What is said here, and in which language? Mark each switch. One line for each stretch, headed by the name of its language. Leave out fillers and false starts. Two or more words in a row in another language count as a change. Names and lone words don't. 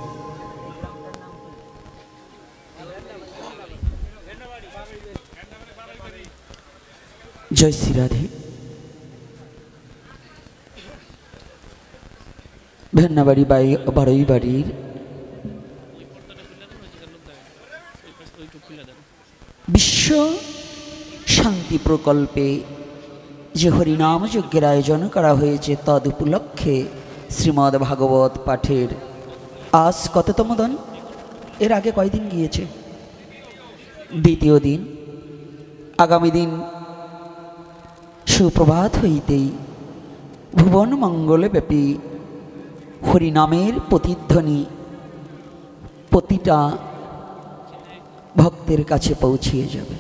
Hindi: जय श्री राधे।
Bangla: ভেন্নাবাড়ী বাড়ই বাড়ীর বিশ্ব শান্তি প্রকল্পে যে হরিনাম যজ্ঞের আয়োজন করা হয়েছে তদ উপলক্ষে শ্রীমদ্ ভাগবত পাঠের আজ কততম দিন? এর আগে কয়দিন গিয়েছে? দ্বিতীয় দিন। আগামী দিন সুপ্রভাত হইতেই ভুবন মঙ্গলে ব্যাপী হরিনামের প্রতিধ্বনি প্রতিটা ভক্তের কাছে পৌঁছিয়ে যাবে।